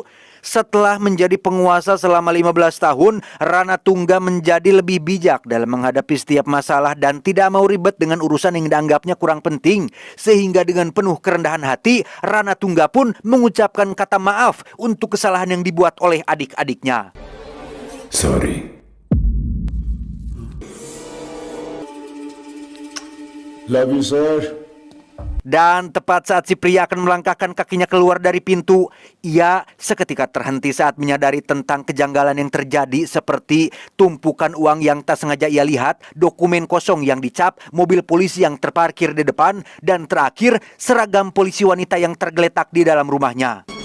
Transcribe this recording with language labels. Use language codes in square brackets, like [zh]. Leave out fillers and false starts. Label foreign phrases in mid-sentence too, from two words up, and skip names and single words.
[id] Setelah menjadi penguasa selama 15 tahun, Ranatungga menjadi lebih bijak dalam menghadapi setiap masalah dan tidak mau ribet dengan urusan yang dianggapnya kurang penting. Sehingga dengan penuh kerendahan hati, Ranatungga pun mengucapkan kata maaf untuk kesalahan yang dibuat oleh adik-adiknya. [en] सॉरी love you sir [id] Dan tepat saat si pria akan melangkahkan kakinya keluar dari pintu, ia seketika terhenti saat menyadari tentang kejanggalan yang terjadi, seperti tumpukan uang yang tak sengaja ia lihat, dokumen kosong yang dicap, mobil polisi yang terparkir di depan, dan terakhir seragam polisi wanita yang tergeletak di dalam rumahnya.